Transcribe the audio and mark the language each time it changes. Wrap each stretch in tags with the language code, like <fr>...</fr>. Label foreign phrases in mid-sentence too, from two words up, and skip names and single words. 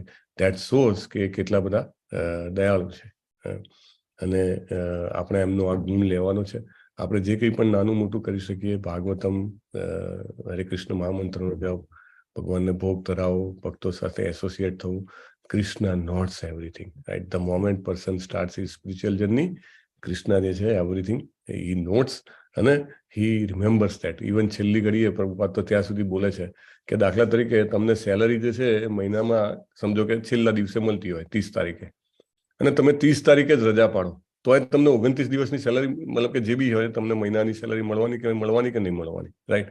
<en>that shows</en> <gu>કે કેટલા બધા દયાળુ છે. અને આપણે એમનો આ ગુણ લેવાનો છે. આપણે જે કંઈ પણ નાનું મોટું કરી શકીએ, ભાગવતમ, હરે કૃષ્ણ મહામંત્રનો જપ, ભગવાનને ભોગ ધરાવો, ભક્તો સાથે એસોસિએટ થવું.</gu> <en>Krishna knows everything, right? The moment person starts his spiritual journey, Krishna</en> <gu>જે છે</gu> <en>everything he notes અને he remembers that.</en> <gu>Even છેલ્લી ઘડીએ પ્રભુપાદ તો ત્યાં સુધી બોલે છે કે દાખલા તરીકે તમને સેલરી જે છે એ મહિનામાં સમજો કે છેલ્લા દિવસે મળતી હોય 30 તારીખે, અને તમે 30 તારીખે જ રજા પાડો તો તમને 29 દિવસની સેલરી, મતલબ કે જે બી હોય તમને મહિનાની સેલરી મળવાની કે નહીં મળવાની, રાઈટ?</gu>